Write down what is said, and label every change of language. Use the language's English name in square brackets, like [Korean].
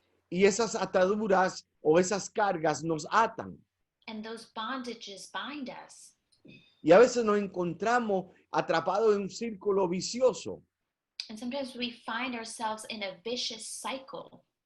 [Spanish] Y esas ataduras o esas cargas nos atan. [English] And those bondages bind us. [Spanish] Y a veces nos encontramos atrapados en un círculo vicioso. [English] And sometimes we find ourselves in a vicious cycle.